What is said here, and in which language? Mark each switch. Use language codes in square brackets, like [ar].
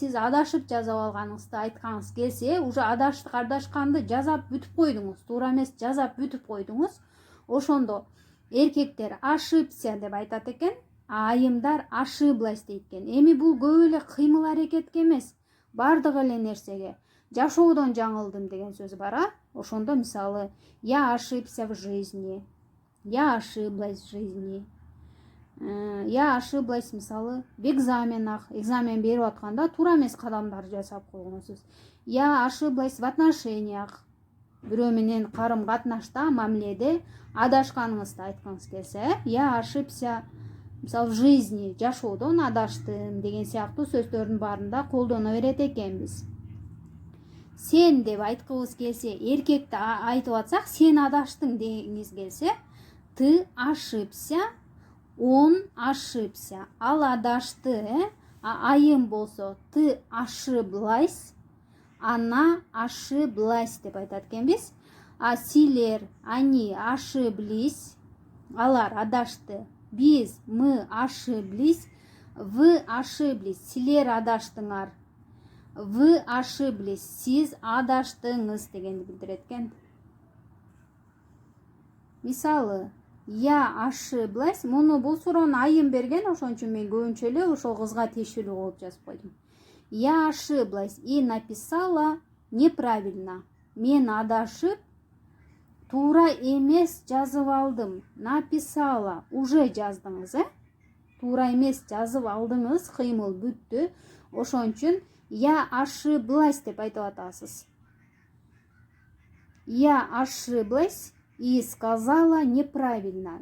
[ky] Сиз адашып жазап алганыңызды айткаңыз келсе, уже адашканды жазап бүтүп койдуңуз. Туура эмес жазап бүтүп койдуңуз. Ошондо эркектер ошибся деп айтат экен, айымдар ошиблась дейт экен. Эми бул көп эле кыймыл аракетке эмес, бардык эле нерсеге. Жашоодон жаңылдым деген сөз бар, а? [ru] Ошондо мисалы, я ошибся в жизни, я ошиблась в жизни. Я ошиблась [ky] мисалы [ru] в экзаменах, [ky] экзамен берип атканда туура эмес кадамдарды жасап койгонсуз. [ru] Я ошиблась в отношениях. [ky] Бирөө менен карым катнашта, мамиледе адашканыңызды айткыңыз келсе, [ru] я ошибся [ky] мисалы [ru] в жизни, [ky] жашоодон адаштым деген сыяктуу сөздөрдүн баарында колдоно берет экенбиз. Сен деп айткыбыз келсе, эркекти айтып атсак, сен адаштың дегиңиз келсе, [ru] ты ошибся, он ошибся. [ky] Ал адашты, айым болсо, [ru] ты ошиблась, она ошиблась [ky] деп айтат экенбиз. А силер, [ru] они ошиблись, [ky] алар адашты. [ru] Биз, мы ошиблись, вы ошиблись, [ky] силер адаштыңар. [ru] Вы ошиблись, [ky] сиз адаштыңыз дегенди билдирет экен. Мисалы, [ru] я ошиблась, [ky] муну бул суроону айым берген, ошон үчүн мен көбүнчө эле ошол кызга тиешелүү кылып жазып койдум. [ru] Я ошиблась и написала неправильно. [ky] Мен адашып, туура эмес жазып алдым. Написала, уже жаздыңыз, Туура эмес жазып алдыңыз, кыймыл бүттү. Ошон үчүн [ru] я ошиблась [ky] деп айтып атасыз. [ru] Я ошиблась и сказала неправильно.